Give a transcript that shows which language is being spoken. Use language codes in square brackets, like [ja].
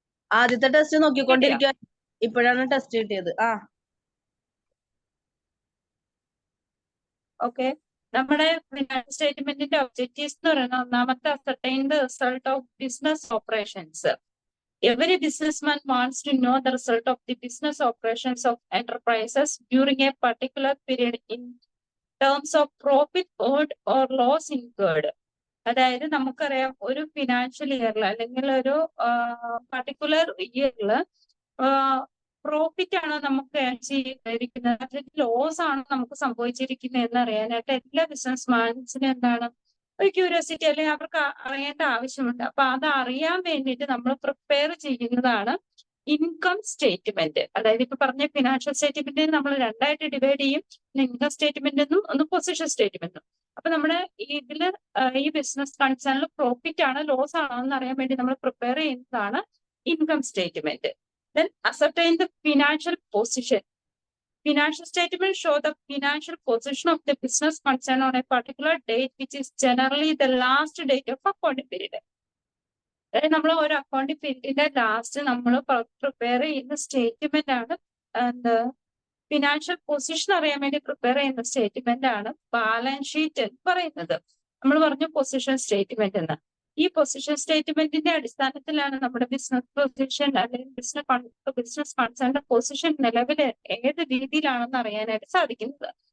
[ml] ആദ്യത്തെ ടെസ്റ്റ് നോക്കിക്കൊണ്ടിരിക്കുക. ഇപ്പോഴാണ് ടെസ്റ്റ് കിട്ടിയത്. ഓക്കെ. നമ്മുടെ ഫിനാൻഷ്യൽ സ്റ്റേറ്റ്മെന്റിന്റെ ഒബ്ജക്റ്റീവ്സ് എന്ന് പറയുന്നത് ഒന്നാമത്തെ [en] Ascertain the result of business operations. Every businessman wants to know the result of the business operations of enterprises during a particular period in terms of profit earned or loss incurred. [ml] അതായത് നമുക്കറിയാം ഒരു financial ഇയറിൽ അല്ലെങ്കിൽ ഒരു particular ഇയറിൽ profit ആണോ നമുക്ക് ചെയ്തിരിക്കുന്നത്, അല്ലെങ്കിൽ ലോസ് ആണോ നമുക്ക് സംഭവിച്ചിരിക്കുന്നത് എന്ന് അറിയാനായിട്ട് എല്ലാ ബിസിനസ്മാൻസിനും എന്താണ് ഒരു ക്യൂരിയോസിറ്റി, അല്ലെങ്കിൽ അവർക്ക് അറിയേണ്ട ആവശ്യമുണ്ട്. അപ്പൊ അത് അറിയാൻ വേണ്ടിയിട്ട് നമ്മൾ പ്രിപ്പയർ ചെയ്യുന്നതാണ് ഇൻകം സ്റ്റേറ്റ്മെന്റ്. അതായത് ഇപ്പൊ പറഞ്ഞ ഫിനാൻഷ്യൽ സ്റ്റേറ്റ്മെന്റ് നമ്മൾ രണ്ടായിട്ട് ഡിവൈഡ് ചെയ്യും. ഇൻകം സ്റ്റേറ്റ്മെന്റ് എന്നും ഒന്ന് പൊസിഷൻ സ്റ്റേറ്റ്മെന്റും. അപ്പൊ നമ്മുടെ ഇതില് ഈ ബിസിനസ് കൺസേണിൽ പ്രോഫിറ്റ് ആണ് ലോസ് ആണോ എന്ന് അറിയാൻ വേണ്ടി നമ്മൾ പ്രിപ്പയർ ചെയ്യുന്നതാണ് income statement. [en] Then ascertain the financial position. Financial statements show the financial position of the business concerned on a particular date, which is generally the last date of accounting period. [ml] അതായത് നമ്മൾ ഒരു accounting പീരീഡിന്റെ last നമ്മൾ prepare ചെയ്യുന്ന statement ആണ് financial position അറിയാൻ വേണ്ടി prepare ചെയ്യുന്ന statement ആണ് ബാലൻസ് ഷീറ്റ് എന്ന് പറയുന്നത്. നമ്മൾ പറഞ്ഞു പൊസിഷൻ സ്റ്റേറ്റ്മെന്റ് എന്ന്. ഈ പൊസിഷൻ സ്റ്റേറ്റ്മെന്റിന്റെ അടിസ്ഥാനത്തിലാണ് നമ്മുടെ ബിസിനസ് പൊസിഷൻ അല്ലെങ്കിൽ ബിസിനസ് കൺസേണിന്റെ പൊസിഷൻ നിലവിൽ ഏത് രീതിയിലാണെന്ന് അറിയാനായിട്ട് സാധിക്കുന്നത്.